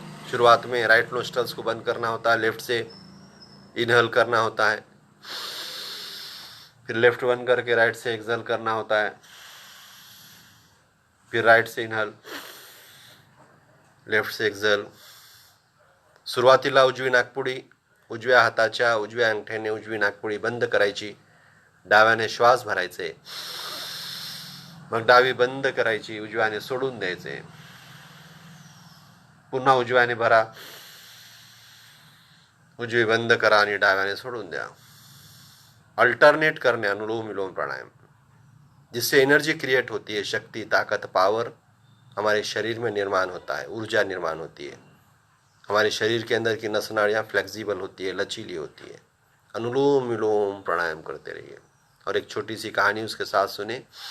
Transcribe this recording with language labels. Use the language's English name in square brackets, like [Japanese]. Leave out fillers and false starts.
[Hindi] शुरुआत में right nostrils को बंद करना होता है, लेफ्ट से इनहेल करना होता है, फिर लेफ्ट बंद करके राइट से एक्सहेल करना होता है, फिर राइट से इनहेल, लेफ्ट से एक्सहेल। [Marathi] सुरुवातीला उजवी नाकपुडी उजव्या हाताच्या उजव्या अंगठ्याने उजवी नाकपुडी बंद करायची, डाव्याने श्वास भरायचे, मग डावी बंद करायची, उजव्याने सोडून द्यायचे, पुन्हा उजव्याने भरा, उजवी बंद करा आणि डाव्याने सोडून द्या। [Hindi] अल्टरनेट करने अनुलोम विलोम प्राणायाम, जिससे एनर्जी क्रिएट होती है, शक्ति, ताकत, पावर हमारे शरीर में निर्माण होता है, ऊर्जा निर्माण होती है, हमारे शरीर के अंदर की नस नाड़ियाँ फ्लेक्सिबल होती है, लचीली होती है। अनुलोम विलोम प्राणायाम करते रहिए। और एक छोटी सी कहानी उसके साथ सुने।